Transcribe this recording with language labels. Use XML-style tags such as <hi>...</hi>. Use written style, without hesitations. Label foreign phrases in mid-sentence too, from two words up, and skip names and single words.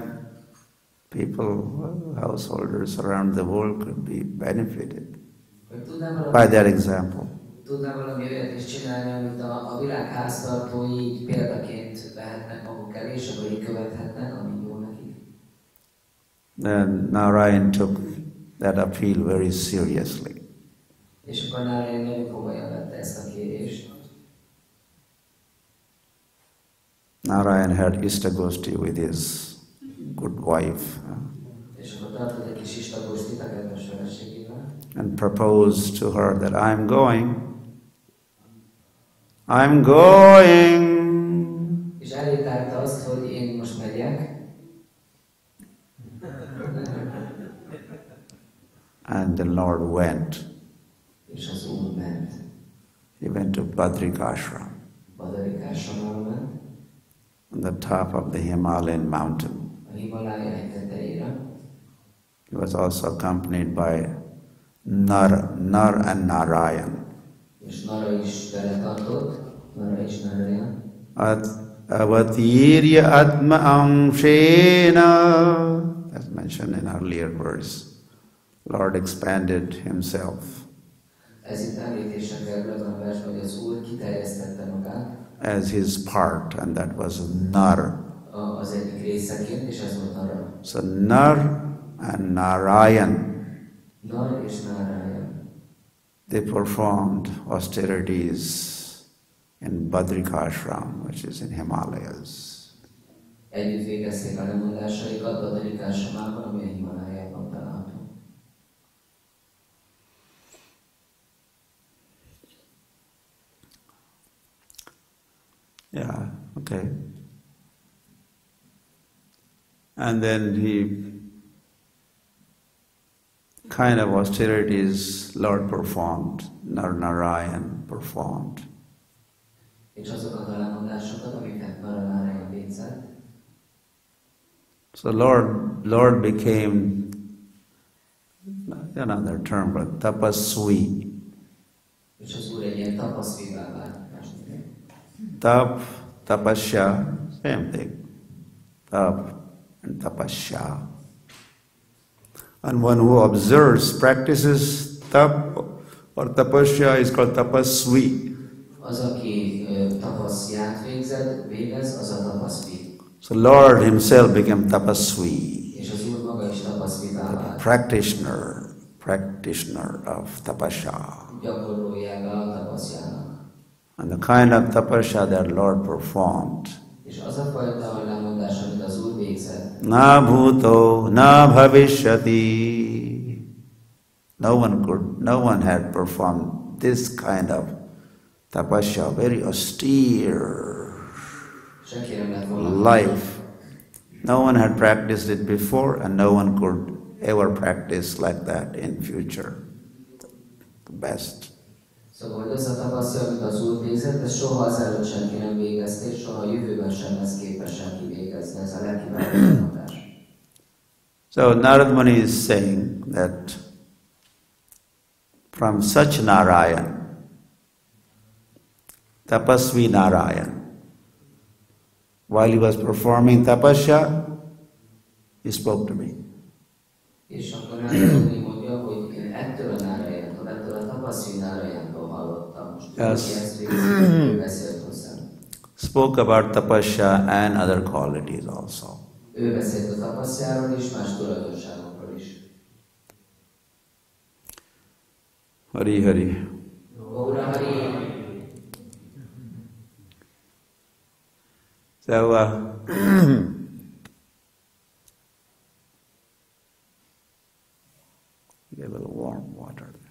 <en>People, householders around the world could be benefited by that example.</en> <hu>Tudnál valami olyat is csinálni, amit a világ háztartói példaként vehetnek maguk elé, és akkor így követhetnek, ami jó nekik.</hu> <en>Then Narayan took that appeal very seriously.</en> <hu>És akkor Narayan nagyon komolyan vette ezt a kérést.</hu> <en>Narayan had Ishtagoshti with his good wife and proposed to her that I'm going.</en> <hu>És elétárta azt, hogy én most megyek.</hu> <en>And the Lord went.</en> <hu>És az Úr ment.</hu> <en>He went to Badrikashram.</en> <hu>Badrikashramra ment.</hu> <en>On the top of the Himalayan mountain.</en> <hu>A Himalája egy tetejére.</hu> <en>He was also accompanied by Nar and Narayan.</en> <hu>És Nara is vele tartott. Nara és Narayan.</hu> <sa>Avatirya Atma Amshena,</sa> <en>as mentioned in earlier verse. Lord expanded himself.</en> <hu>Ez itt említése kerül abban a versben, hogy az Úr kiterjesztette magát.</hu> <en>As his part, and that was Nar.</en> <hu>Az egyik részeként, és ez volt Nara.</hu> <en>So Nar and Narayan.</en> <hu>Nar és Narayan.</hu> <en>They performed austerities in Badrikashram, which is in Himalayas.</en> <hu>Együtt végezték a lemondásaikat Badrikashramában, ami a Himalájában található.</hu> <en>Yeah, okay. And then kind of austerities Lord performed, Narayan performed.</en> <hu>És azokat a lemondásokat, amiket Narayan végzett.</hu> <en>So Lord became another term, but tapasvi.</en> <hu>És az Úr egy ilyen tapaszvivá vált.</hu> <sa>Tap, tapasya,</sa> <en>same thing. Tap and tapasya. And one who observes, practices tap or tapasya is called tapasvi.</en> <hu>Az, aki tapaszját végez, az a tapaszvi.</hu> <en>So Lord himself became tapasvi.</en> <hu>És az Úr maga is tapaszvivá vált.</hu> <en>Practitioner of tapasya.</en> <hu>Gyakorlójága a tapaszjának.</hu> <en>And the kind of tapasya that Lord performed.</en> <hu>És az a fajta lemondás, amit az Úr végzett.</hu> <sa>Na bhuto, na bhavishyati.</sa> <en>No one had performed this kind of tapasya, very austere life. No one had practiced it before, and no one could ever practice like that in future. The best.</en> <hu>Szóval, hogy az a tapasztal, amit az Úr végzett, ez soha azelőtt senki nem végezte, és soha a jövőben sem lesz képes senki végezni. Ez a legkiválóbb hatás.</hu> <en>So Narad Muni is saying that from such Narayan, Tapasvi Narayan, while he was performing tapasya, he spoke to me.</en> <hu>És akkor Narad Muni mondja, hogy én ettől a Nárajantól, ettől a Tapasvi Nárajantól hallottam. Most ő beszélt hozzám.</hu> <en>Spoke about tapasya and other qualities also.</en> <hu>Ő beszélt a tapaszjáról és más tulajdonságokról is.</hu> <sa>Hari Hari. Gaura Hari.</sa> <en>So, give a little warm water.</en>